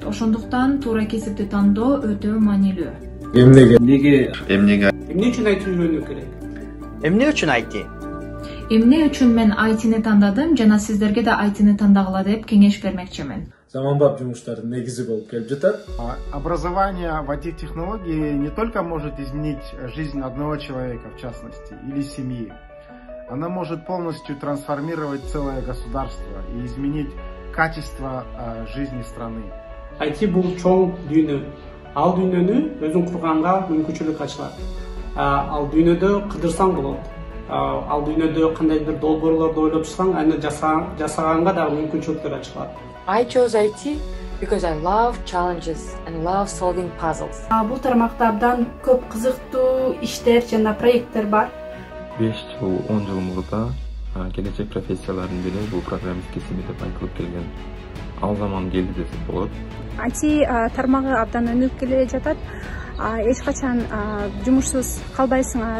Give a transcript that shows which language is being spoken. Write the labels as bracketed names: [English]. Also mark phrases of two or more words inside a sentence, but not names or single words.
[Kyrgyz] Ошондуктан туура кесипти тандоо өтө маанилүү. Эмне Эмне үчүн IT үйрөнүү керек? Эмне үчүн IT? Эмне үчүн мен IT-ни тандадым жана сиздерге да IT-ни тандагыла деп кеңеш бермекчимин. Заманбап жумуштардын негизи болуп келип жатат. [Russian] Образование в IT-технологии не только может изменить жизнь одного человека, в частности, или семьи. Она может полностью трансформировать целое государство и изменить качество жизни страны. [Kyrgyz] IT бул чоң дүйнө. Ал дүйнөнү өзүң курганга мүмкүнчүлүк ачылат. Ал дүйнөдө кыдырсаң болот. Ал дүйнөдө кандай бир долбоорлорду ойлоп чыксаң, аны жасаганга да мүмкүнчүлүктөр ачылат. [English] I chose IT because I love challenges and love solving puzzles. [Kyrgyz] Бул тармакта абдан көп кызыктуу иштер жана проекттер бар. 5 жыл, 10 жыл мурда келечек профессиялардын бири бул программист кесиби деп айтылып келген. Ал заман келди десек болот. IT тармагы абдан өнүгүп келе жатат. Эч качан жумушсуз калбайсыңар.